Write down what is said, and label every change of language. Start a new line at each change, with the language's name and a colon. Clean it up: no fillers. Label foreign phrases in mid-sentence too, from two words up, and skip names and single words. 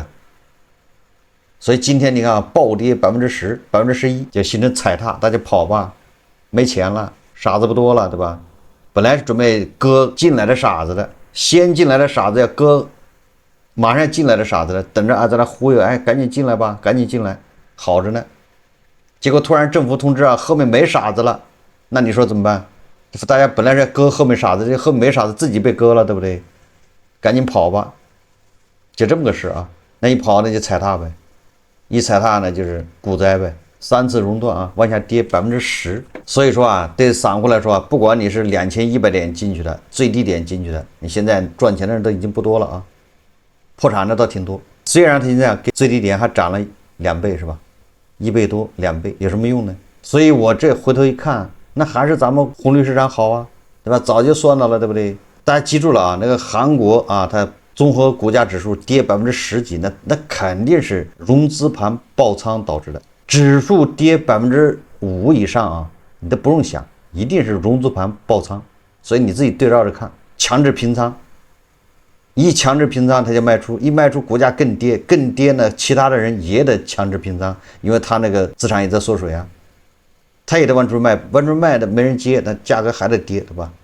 Chinese: 所以今天你看暴跌10%、11%，就形成踩踏，大家跑吧，沒錢了，傻子不多了，對吧？本來是準備割進來的傻子的，先進來的傻子要割馬上進來的傻子的，等着在那忽悠，趕緊進來吧，趕緊進來，好着呢。結果突然政府通知後面沒傻子了，那你說怎麼辦？大家本來是割後面傻子，這後面沒傻子自己被割了，对不对？趕緊跑吧，就這麼個事啊。那一跑那就踩踏唄。一踩踏呢，就是股災唄，3次熔斷往下跌10%。所以說對散戶來說不管你是2100點進去的，最低點進去的，你現在賺錢的人都已經不多了破產的倒挺多。雖然他現在給最低點還漲了2倍是吧？1倍多2倍，有什麼用呢？所以我這回頭一看，那還是咱們紅綠市場好對吧？早就算到了，对不对？大家記住了那個韓國它綜合股價指數跌10%幾，那肯定是融資盤爆倉導致的。指數跌5%以上你都不用想，一定是融資盤爆倉。所以你自己對照着看。強制平倉，一強制平倉他就賣出，一賣出股價更跌，更跌呢，其他的人也得强制平倉，因為他那個資產也在縮水啊，他也得往出賣，往出賣的沒人接，那價格還得跌，對吧？